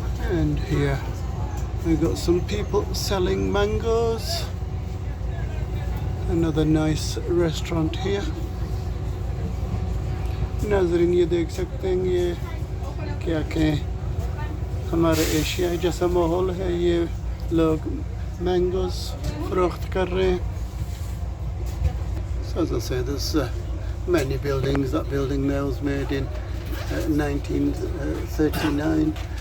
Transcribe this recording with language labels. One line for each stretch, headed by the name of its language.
English: And here we've got some people selling mangoes. Another nice restaurant here.
Hindi: नाज़रीन ये देख सकते हैं ये क्या कहें हमारे एशिया जैसा माहौल है। ये लोग मैंगोस फरोख्त कर रहे हैं।
English: So as I say, there's many buildings. That building there was made in 1939.